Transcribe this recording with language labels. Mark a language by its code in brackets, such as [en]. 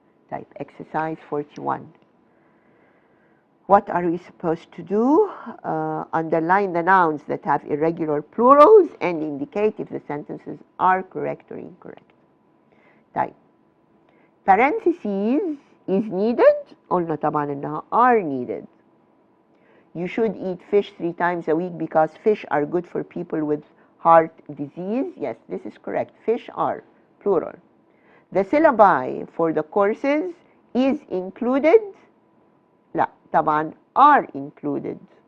[en] Type exercise 41. What are we supposed to do? Underline the nouns that have irregular plurals and indicate if the sentences are correct or incorrect. طيب parentheses is needed. [ar] قلنا طبعا انها [en] are needed. You should eat fish 3 times a week because fish are good for people with heart disease. Yes, this is correct. Fish are plural. The syllabi for the courses is included. [ar] لا طبعا [en] are included.